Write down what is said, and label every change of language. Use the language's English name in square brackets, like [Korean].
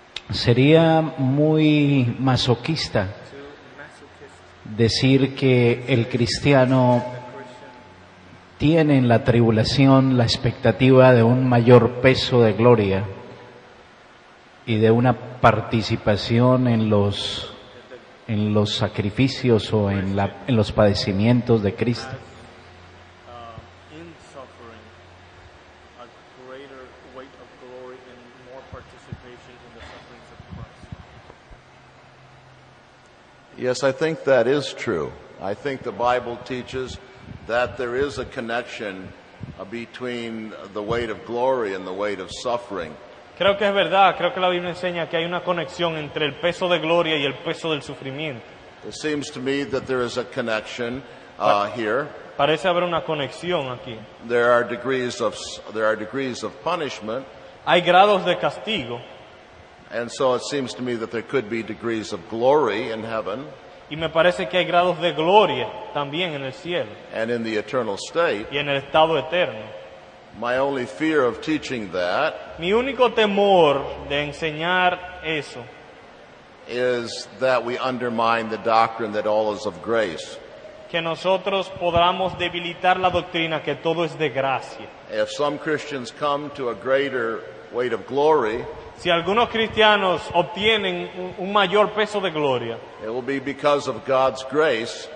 [Spanish] sería muy masoquista decir que el cristiano tiene en la tribulación la expectativa de un mayor peso de gloria y de una participación en los sacrificios o en los padecimientos de Cristo. [English] In suffering, a greater weight of glory and more participation in the sufferings of Christ. Yes, I think that is true. I think the Bible teaches that there is a connection between the weight of glory and the weight of suffering. [Spanish] Creo que es verdad, creo que la Biblia enseña que hay una conexión entre el peso de gloria y el peso del sufrimiento. [English] It seems to me that there is a connection here. [Spanish] Parece haber una conexión aquí. [English] There are degrees of punishment, [Spanish] Hay grados de castigo [English] and so it seems to me that there could be degrees of glory in heaven [Spanish] y me parece que hay grados de gloria también en el cielo [English] and in the eternal state. [Spanish] y en el estado eterno. [English] My only fear of teaching that [Spanish] Mi único temor de enseñar eso [English] is that we undermine the doctrine that all is of grace. [Spanish] que nosotros podamos debilitar la doctrina que todo es de gracia. [English] If some Christians come to a greater weight of glory, [Spanish] Si algunos cristianos obtienen un mayor peso de gloria, [English] it will be because of God's grace